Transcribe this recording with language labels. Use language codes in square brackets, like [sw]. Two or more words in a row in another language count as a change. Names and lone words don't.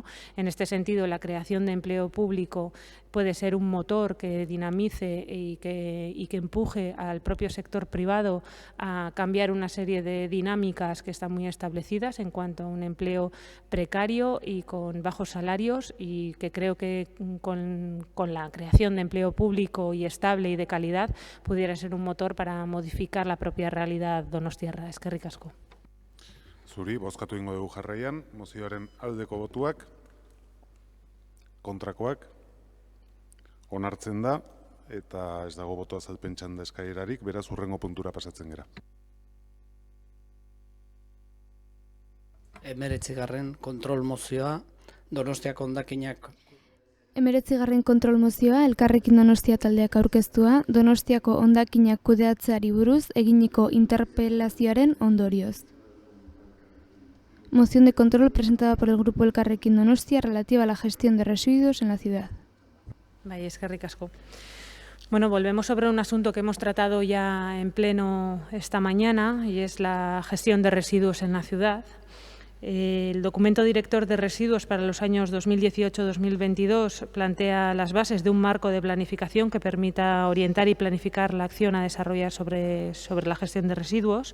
[es] En este sentido, la creación de empleo público puede ser un motor que dinamice y que empuje al propio sector privado a cambiar una serie de dinámicas que están muy establecidas en cuanto a un empleo precario y con bajos salarios, y que creo que con la creación de empleo público y estable y de calidad pudiera ser un motor para modificar la propia realidad donostiarra. [eu] Eskerrik asko. Zuri, bozkatu ingo dugu jarraian, mozioaren aldeko botuak, kontrakoak, onartzen da, eta ez dago boto azalpen txanda eskaerarik, beraz hurrengo puntura pasatzen gera. 19. kontrol mozioa, Donostiako hondakinak. 19. kontrol mozioa, Elkarrekin Donostia taldeak aurkeztua, Donostiako hondakinak kudeatzeari buruz eginiko interpelazioaren ondorioz. [es] Moción de control presentada por el Grupo Elkarrekin Donostia relativa a la gestión de residuos en la ciudad. [eu] Bai, eskerrik asko. [es] Bueno, volvemos sobre un asunto que hemos tratado ya en pleno esta mañana, y es la gestión de residuos en la ciudad. El documento director de residuos para los años 2018-2022 plantea las bases de un marco de planificación que permita orientar y planificar la acción a desarrollar sobre la gestión de residuos.